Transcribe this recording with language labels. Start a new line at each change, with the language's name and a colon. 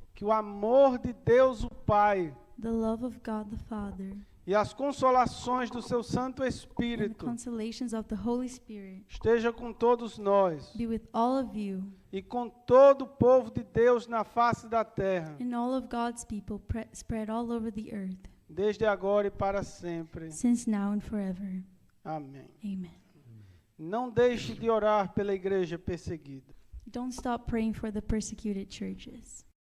Portuguese: que o amor de Deus o Pai
English: the love of God the Father,
Portuguese: e as consolações do seu Santo
English: and the
Portuguese: Espírito
English: consolations of the Holy Spirit
Portuguese: esteja com todos nós
English: be with all of you
Portuguese: e com todo o povo de Deus na face da terra,
English: and all of God's people spread all over the earth,
Portuguese: desde agora e para sempre.
English: since now and forever.
Portuguese: Amém.
English: Amen.
Portuguese: Não deixe de orar pela igreja perseguida.
English: Don't stop praying for the persecuted churches.